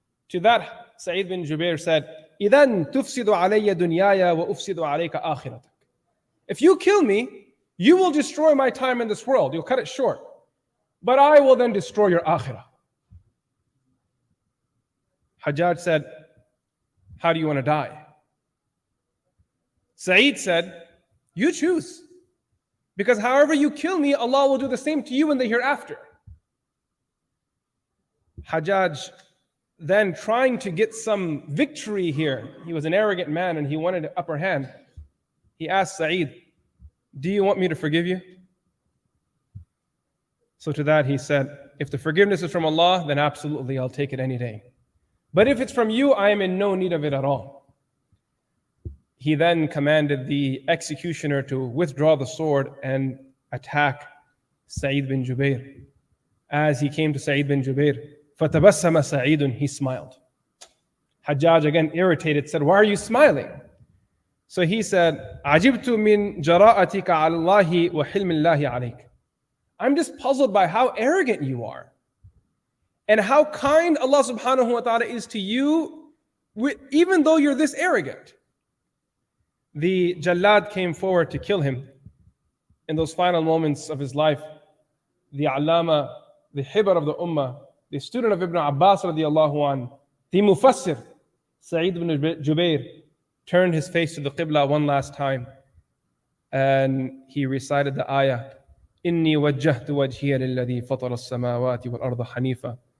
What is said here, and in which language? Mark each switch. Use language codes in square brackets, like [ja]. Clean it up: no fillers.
[en] To that, Sa'id bin Jubair said, [ar] إِذَنْ تُفْسِدُ عَلَيَّ دُنْيَايَ وَأُفْسِدُ عَلَيْكَ آخِرَتَكَ. [en] If you kill me, you will destroy my time in this world. You'll cut it short. But I will then destroy your akhirah. Hajjaj said, how do you want to die? Sa'id said, you choose. Because however you kill me, Allah will do the same to you in the hereafter. Hajjaj, then trying to get some victory here, he was an arrogant man and he wanted an upper hand. He asked Sa'id, do you want me to forgive you? So to that he said, if the forgiveness is from Allah, then absolutely I'll take it any day. But if it's from you, I am in no need of it at all. He then commanded the executioner to withdraw the sword and attack Sa'id bin Jubair. As he came to Sa'id bin Jubair, [ar] فَتَبَسَّمَ سَعِيدٌ. [en] He smiled. Hajjaj, again irritated, said, why are you smiling? So he said, [ar] عَجِبْتُ مِنْ جَرَاءَتِكَ عَلَى اللَّهِ وَحِلْمِ اللَّهِ عَلَيْكَ. [en] I'm just puzzled by how arrogant you are and how kind Allah subhanahu wa ta'ala is to you, even though you're this arrogant. The Jallad came forward to kill him. In those final moments of his life, the Allama, the Hibr of the Ummah, the student of Ibn Abbas radiallahu an, the Mufassir, Sa'id ibn Jubair, turned his face to the Qibla one last time and he recited the ayah, [ar] إِنِّي وَجَّهْتُ وَجْهِيَ لِلَّذِي فَطَرَ السَّمَاوَاتِ وَالْأَرْضَ حَنِيفًا.